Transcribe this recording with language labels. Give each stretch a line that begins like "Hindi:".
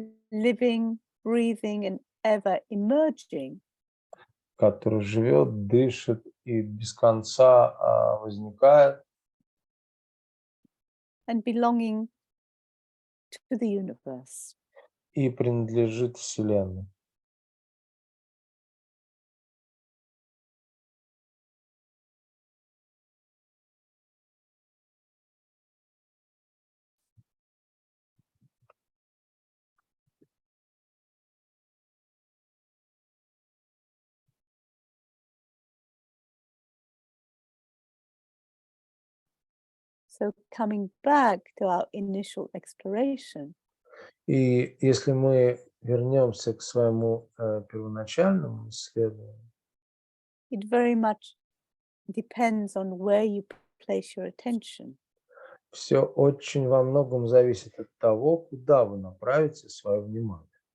English: Living, breathing, and ever emerging
Russian: Который живет, дышит и без конца возникает
English: and belonging to the universe.
Russian: и принадлежит Вселенной.
English: So coming back to our initial exploration,
Russian: И если мы вернемся к своему первоначальному исследованию,
English: it very much depends on where you place your attention.
Russian: все очень во многом зависит от того, куда вы направите свое внимание,